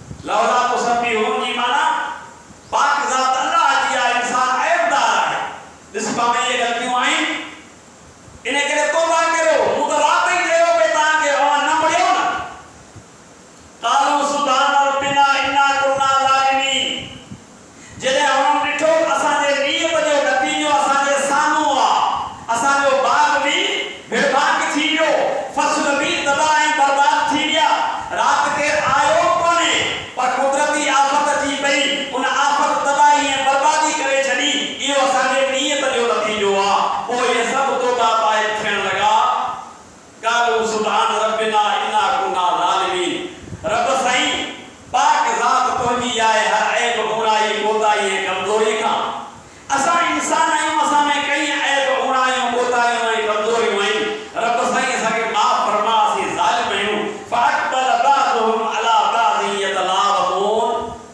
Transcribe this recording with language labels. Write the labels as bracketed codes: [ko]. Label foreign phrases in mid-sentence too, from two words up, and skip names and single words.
[ar] لولا تسبحون [sd] जी माना पाक ज़ात अल्लाह जी आहे, इंसान ऐबदार आहे। ॾिस पाण ये ग़लतियूं आहिनि, इन करे तौबा करो। मूं त रात ई चयो पे तव्हांखे न पढ़ियो न। [ar] قالوا سبحان ربنا إنا كنا ظالمين. [sd] जॾहिं हुननि ॾिठो असांजे नीयत जो नतीजो असांजे साम्हूं आहे, असांजो बाग बि बेबाक थी वियो, फसल बि तबाह ऐं बर्बाद थी विया। रात केरु आयो कोन्हे, पर कुदरती आफ़त अची पई, उन आफ़त तबाही ऐं बर्बादी करे छॾी। इहो असांजे नीयत जो नतीजो आहे। पोइ इहे सभु तौबा पाए थियण लॻा। [ar] قالوا سبحان ربنا إنا كنا ظالمين. [sd] रब साईं पाक ज़ात तुंहिंजी आहे हर ऐब बुराई कोताही ऐं कमज़ोरी खां। असां इंसान आहियूं, असां में कई ऐब बुराइयूं कोताहियूं ऐं कमज़ोरियूं आहिनि। रब साईं असांखे माफ़ फरमा, असीं ज़ालिम आहियूं। [ar] فأقبل بعضهم على بعض يتلاومون.